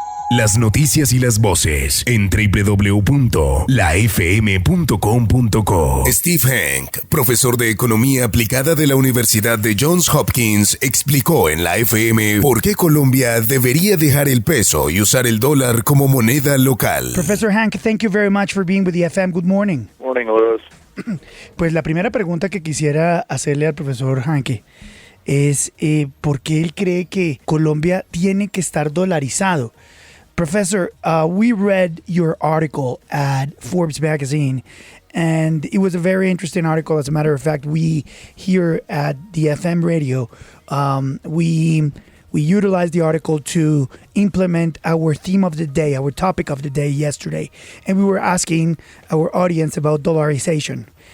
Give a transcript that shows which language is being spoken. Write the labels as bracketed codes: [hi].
[es] Las noticias y las voces en www.lafm.com.co. Steve Hank, profesor de Economía Aplicada de la Universidad de Johns Hopkins, explicó en la FM por qué Colombia debería dejar el peso y usar el dólar como moneda local. [en] Professor Hank, thank you very much for being with the FM. Good morning. Morning, Lewis. [es] Pues la primera pregunta que quisiera hacerle al profesor Hanke es ¿por qué él cree que Colombia tiene que estar dolarizado? [en] Professor, we read your article at Forbes magazine, and it was a very interesting article. As a matter of fact, we here at the FM radio, we utilized the article to implement our theme of the day, our topic of the day yesterday, and we were asking our audience about dollarization.